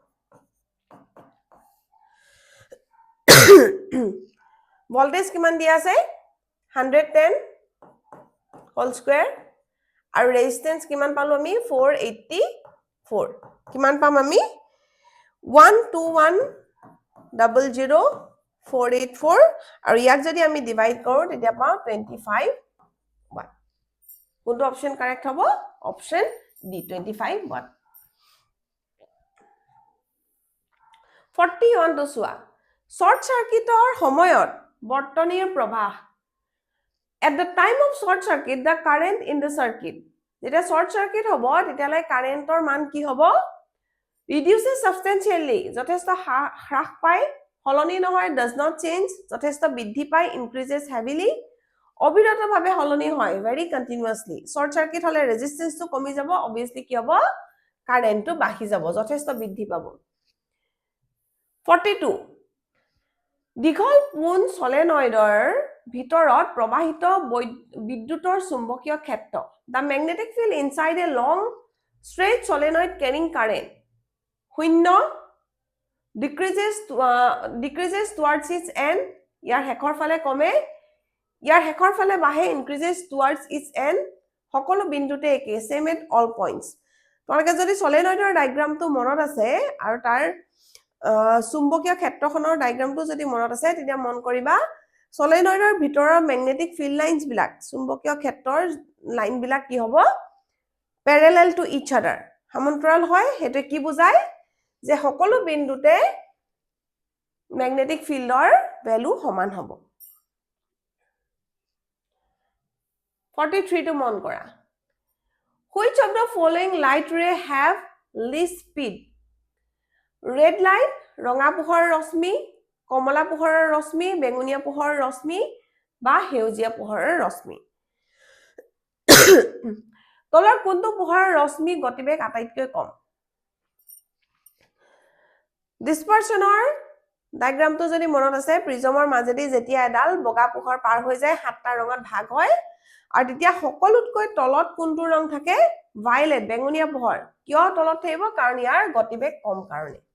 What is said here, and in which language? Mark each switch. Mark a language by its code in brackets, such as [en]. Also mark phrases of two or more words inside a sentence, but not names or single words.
[as] ভোল্টেজ কিমান দিয়া আছে 110 [en] whole square [as] আৰু ৰেজিস্ট্যান্স কিমান পালো আমি 484 কিমান পাম আমি 12100 484 আৰু ইয়াক যদি আমি ডিভাইড কৰো তেতিয়া পাও 25 ওয়াট কোনটো অপশন কাৰেক্ট হ'ব [en] option D 25 watt [as] 41 টো চোৱা শৰ্ট সাৰ্কিটৰ সময়ত বৰ্তনীৰ প্ৰবাহ [en] at the time of short circuit the current in the circuit [as] যেতিয়া শৰ্ট সাৰ্কিট হ'ব তেতিয়ালে কাৰেন্টৰ মান কি হ'ব [en] reduces substantially [as] যথেষ্ট হ্ৰাস পায় হলনি নহয় [en] does not change [as] যথেষ্ট বৃদ্ধি পায় [en] increases heavily [as] অবিৰতভাৱে হলনি হয় [en] very continuously short circuit [as] হলে ৰেজিস্ট্যান্সটো কমি যাব obviously কি হ'ব কাৰেন্টটো বাঢ়ি যাব যথেষ্ট বৃদ্ধি পাব [en] 42 [as] দীঘল পোন সলেনয়েডৰ ভিতৰত প্ৰবাহিত বিদ্যুতৰ চুম্বকীয় ক্ষেত্ৰ [en] the magnetic field inside a long straight solenoid carrying current শূন্য decreases towards its end ইয়াৰ [as] হেকৰ ফালে কমে ইয়াৰ হেকৰ ফালে বাহে [en] increases towards its end [as] সকলো বিন্দুতে একে [en] same at all points [as] তোমালোকে যদি সলেনয়েডৰ ডায়াগ্ৰামটো মনত আছে আৰু তাৰ চুম্বকীয় ক্ষেত্ৰখনৰ ডায়াগ্ৰামটো যদি মনত আছে তেতিয়া মন কৰিবা সলেনয়েডৰ ভিতৰৰ [en] magnetic field lines [as] বিলাক চুম্বকীয় ক্ষেত্ৰৰ লাইন বিলাক কি হ'ব [en] parallel to each other [as] সমান্তৰাল হয় হেতু কি বুজায় যে সকলো বিন্দুতে ম্যাগনেটিক ফিল্ডৰ ভ্যালু সমান হ'ব 43 to মন কৰা [en] Which of the following light ray have least speed? Red light, [as] ৰঙা পোহৰৰ ৰশ্মি, কমলা পোহৰৰ ৰশ্মি, বেঙুনীয়া পোহৰৰ ৰশ্মি বা সেউজীয়া পোহৰৰ ৰশ্মি। তলৰ কোনটো পোহৰৰ ৰশ্মি গতিবেগ আটাইতকৈ কম? ডিসপাৰচনৰ ডায়াগ্ৰামটো যদি মনত আছে প্ৰিজমৰ মাজেদি যেতিয়া এডাল বগা পোহৰ পাৰ হৈ যায় সাতটা ৰঙত ভাগ হয় আৰু তেতিয়া সকলোতকৈ তলত কোনটো ৰং থাকে ভায়োলেট বেঙুনীয়া পোহৰ কিয় তলত থাকিব কাৰণ ইয়াৰ গতিবেগ কম কাৰণে